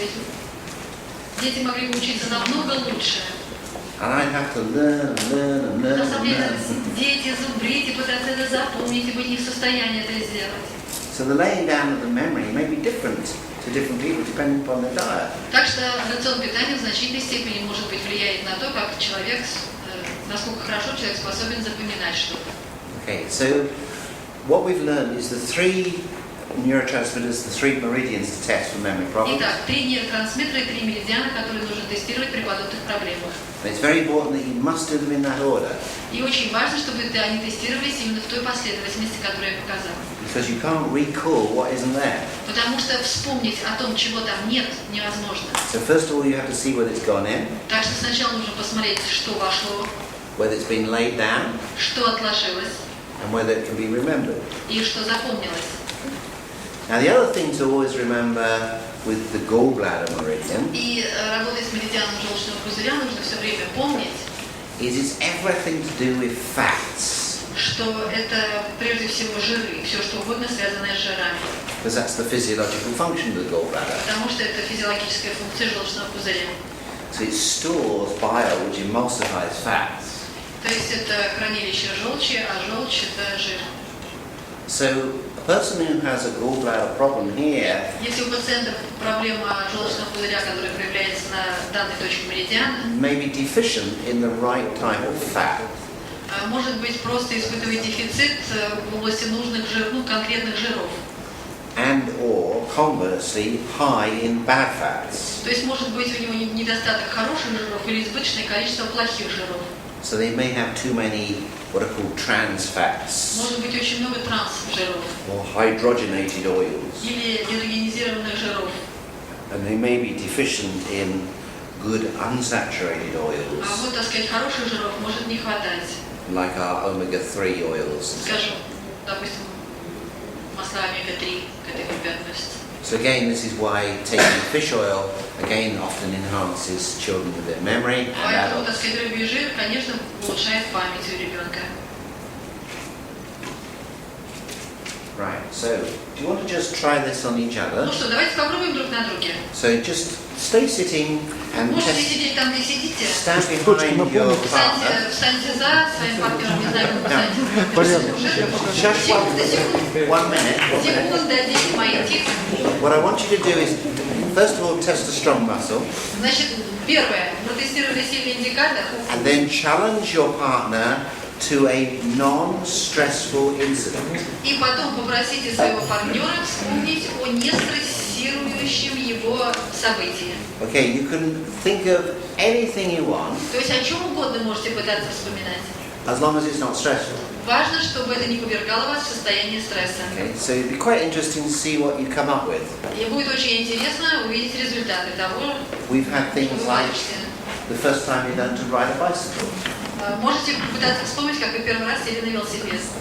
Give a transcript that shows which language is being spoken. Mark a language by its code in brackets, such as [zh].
[ru] Ведь дети могли бы учиться намного лучше. [en] And I'd have to learn and learn and learn [ru] На [en] and [ru] самом деле, [en] learn. [ru] дети зубрить и пытаться это запомнить, и быть не в состоянии это сделать. [en] So the laying down of the memory may be different to different people depending upon their diet. [ru] Так что рацион питания в значительной степени может быть влияет на то, как человек, насколько хорошо человек способен запоминать что-то. [en] Okay, so what we've learned is the three neurotransmitters, the three meridians to test for memory problems. [ru] Итак, 3 нейротрансмиттера и 3 меридиана, которые нужно тестировать при подобных проблемах. [en] And it's very important that you must do them in that order, [ru] И очень важно, чтобы они тестировались именно в той последовательности, которую я показала. [en] because you can't recall what isn't there. [ru] Потому что вспомнить о том, чего там нет, невозможно. [en] So first of all, you have to see whether it's gone in, [ru] Так что сначала нужно посмотреть, что вошло, [en] whether it's been laid down, [ru] что отложилось [en] and whether it can be remembered. [ru] и что запомнилось. [en] Now, the other thing to always remember with the gallbladder meridian [ru] И работая с меридианом желчного пузыря, нужно все время помнить, [en] is it's everything to do with fats, [ru] что это прежде всего жиры, все что угодно связанное с жирами. [en] because that's the physiological function of the gallbladder. [ru] Потому что это физиологическая функция желчного пузыря. [en] So it stores bile, which emulsifies fats. [ru] То есть это хранилище желчи, а желчь это жир. [en] So a person who has a gallbladder problem here [ru] Если у пациента проблема желчного пузыря, которая проявляется на данной точке меридиана, [en] may be deficient in the right type of fat. [ru] может быть просто испытывает дефицит в области нужных конкретных жиров. [en] And or conversely high in bad fats. [ru] То есть может быть у него недостаток хороших жиров или избыточное количество плохих жиров. [en] So they may have too many what are called trans fats [ru] Может быть очень много трансжиров [en] or hydrogenated oils. [ru] или гидрогенизированных жиров. [en] And they may be deficient in good unsaturated [ru] А [en] oils, [ru] вот, так сказать, хороших жиров может не хватать. [en] like our omega-3 oils. [ru] Скажем, допустим, масла омега-3 к этой группе относятся. [en] So again, this is why taking fish oil again often enhances children with their memory and [ru] Поэтому, так [en] adults. [ru] сказать, рыбий жир, конечно, улучшает память у ребенка. [en] Right, so do you want to just try this on each other? [ru] Ну что, давайте попробуем друг на друге. [en] So just stay sitting and [ru] Можете [en] test, [ru] сидеть там, где сидите. [en] stand behind your partner. [ru] Встаньте за своим партнером, не знаю, как вы встаньте. Порядок. Секунда, секунда. [en] One minute. [ru] Секунда, здесь мои, тихо. [en] What I want you to do is first of all, test a strong muscle, [ru] Значит, первое, протестировали сильный индикатор, [en] and then challenge your partner to a non-stressful incident. [ru] и потом попросите своего партнера вспомнить о нестрессирующем его событии. [en] Okay, you can think of anything you want, [ru] То есть о чем угодно можете пытаться вспоминать. [en] as long as it's not stressful. [ru] Важно, чтобы это не повергало вас в состояние стресса. [en] Okay, so it'd be quite interesting to see what you come up with. [ru] И будет очень интересно увидеть результаты того, [en] We've had [ru] что [en] things [ru] вы [en] like [ru] получите. [en] the first time you learned to ride a bicycle. [ru] Можете попытаться вспомнить, как вы первый раз сели на велосипед.